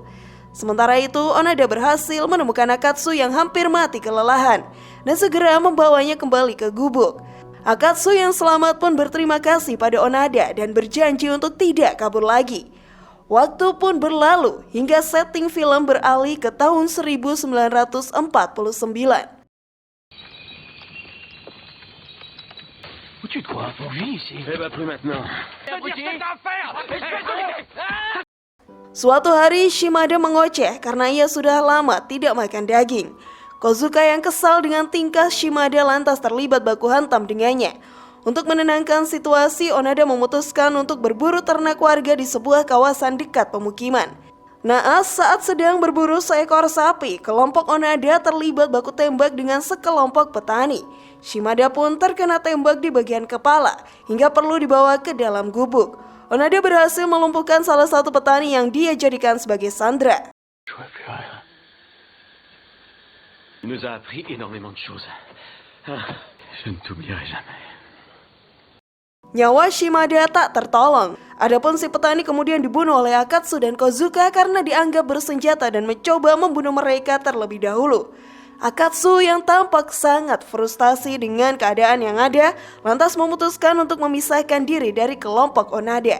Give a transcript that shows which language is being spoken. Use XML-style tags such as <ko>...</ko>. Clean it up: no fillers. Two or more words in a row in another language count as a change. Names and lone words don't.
<id>Sementara itu, Onada berhasil menemukan Akatsu yang hampir mati kelelahan dan segera membawanya kembali ke gubuk. Akatsu yang selamat pun berterima kasih pada Onada dan berjanji untuk tidak kabur lagi. Waktu pun berlalu hingga setting film beralih ke tahun 1949.</id> <fr>Tu te crois pourvu ici? Eh ben plus maintenant.</fr> <id>Suatu hari Shimada mengoceh karena ia sudah lama tidak makan daging. Kozuka yang kesal dengan tingkah Shimada lantas terlibat baku hantam dengannya. Untuk menenangkan situasi, Onada memutuskan untuk berburu ternak warga di sebuah kawasan dekat pemukiman. Naas saat sedang berburu seekor sapi, kelompok Onada terlibat baku tembak dengan sekelompok petani. Shimada pun terkena tembak di bagian kepala hingga perlu dibawa ke dalam gubuk. Onada berhasil melumpuhkan salah satu petani yang dia jadikan sebagai sandera.</id> <fr>Il nous a appris énormément de choses. Je ne t'oublierai jamais.</fr> <id>Nyawa Shimada tak tertolong. Adapun si petani kemudian dibunuh oleh Akatsu dan Kozuka karena dianggap bersenjata dan mencoba membunuh mereka terlebih dahulu. Akatsu yang tampak sangat frustasi dengan keadaan yang ada, lantas memutuskan untuk memisahkan diri dari kelompok Onada.</id>